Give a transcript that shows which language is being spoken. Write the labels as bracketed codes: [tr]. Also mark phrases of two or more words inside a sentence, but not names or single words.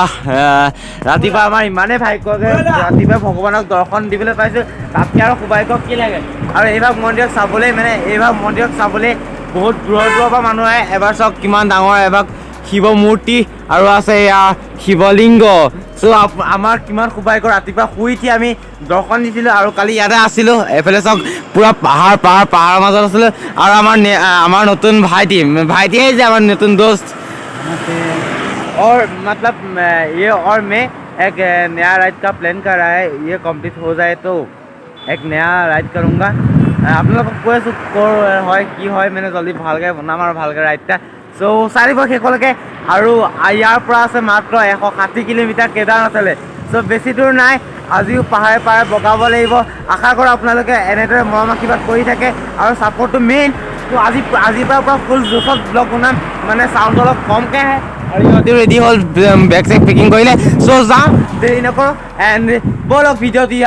[as] ৰাতিপুৱা আমাৰ ইমানেই ভাগ্য যে ৰাতিপুৱা ভগৱানক দৰ্শন দিবলৈ পাইছোঁ তাতকৈ আৰু সৌভাগ্য কি লাগে আৰু এইভাগ মন্দিৰক চাবলৈ বহুত দূৰৰ পৰা মানুহ আহে এবাৰ চাওক কিমান ডাঙৰ এভাগ শিৱ মূৰ্তি আৰু আছে এয়া শিৱলিংগ চ' আমাৰ কিমান সৌভাগ্য ৰাতিপুৱা শুই উঠি আমি দৰ্শন দিছিলোঁ আৰু কালি ইয়াতে আছিলোঁ এইফালে চাওক পুৰা পাহাৰৰ মাজত আছিলোঁ আৰু আমাৰ নতুন ভাইটি যে আমাৰ নতুন দোস্ত [hi] और मतलब ये और मैं एक नया राइड का प्लान कर रहा है ये कंप्लीट हो जाए तो एक नया राइड करूँगा [as] আপোনালোকক কৈ আছোঁ ক'ৰ হয় কি হয় মানে জল্দি ভালকৈ বনাম আৰু ভালকৈ ৰাইডটা চ' চাৰিব শেষলৈকে আৰু ইয়াৰ পৰা আছে মাত্ৰ 160 কিলোমিটাৰ কেদাৰনাথলৈ চ' বেছি দূৰ নাই আজিও পাহাৰে বগাব লাগিব আশা কৰোঁ আপোনালোকে এনেদৰে মৰম আশীৰ্বাদ কৰি থাকে আৰু ছাপৰ্টটো মেইন ত' আজিৰ পৰা ফুল জোখত ব্লগ বনাম মানে চাউণ্ডটো অলপ কমকৈ আহে আৰু ইহঁতে ৰেডি হ'ল বেগ চেগ পেকিং কৰিলে চ' যাওঁ দেৰি নকৰোঁ এণ্ড ব'লক ভিডিঅ'টো ইয়াৰ